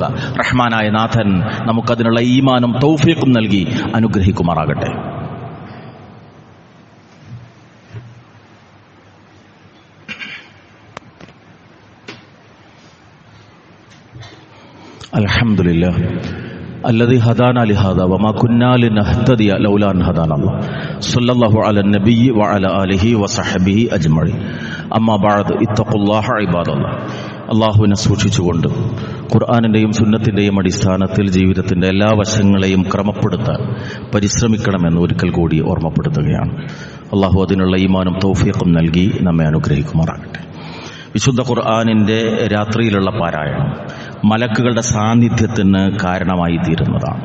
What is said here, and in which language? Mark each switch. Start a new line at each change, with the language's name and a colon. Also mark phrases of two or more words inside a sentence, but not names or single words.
Malayalam: റഹ്മാനായ നാഥൻ നമുക്കതിനുള്ള ഈമാനും തൗഫീഖും നൽകി അനുഗ്രഹിക്കുമാറാകട്ടെ.
Arabic: അൽഹംദുലില്ലാഹ് الذي هدانا لهذا وما كنا لنهتدي لولا أن هدانا الله صلى الله على النبي وعلى آله وصحبه أجمعين أما بعد اتقوا الله عباد الله.
Malayalam: അള്ളാഹുവിനെ സൂക്ഷിച്ചുകൊണ്ട് ഖുർആനിന്റെയും സുന്നത്തിന്റെയും അടിസ്ഥാനത്തിൽ ജീവിതത്തിന്റെ എല്ലാ വശങ്ങളെയും ക്രമപ്പെടുത്താൻ പരിശ്രമിക്കണമെന്ന് ഒരിക്കൽ കൂടി ഓർമ്മപ്പെടുത്തുകയാണ്. അള്ളാഹു അതിനുള്ള ഈമാനും തൗഫീഖും നൽകി നമ്മെ അനുഗ്രഹിക്കുമാറാകട്ടെ. വിശുദ്ധ ഖുർആനിന്റെ രാത്രിയിലുള്ള പാരായണം മലക്കുകളുടെ സാന്നിധ്യത്തിന് കാരണമായി തീരുന്നതാണ്.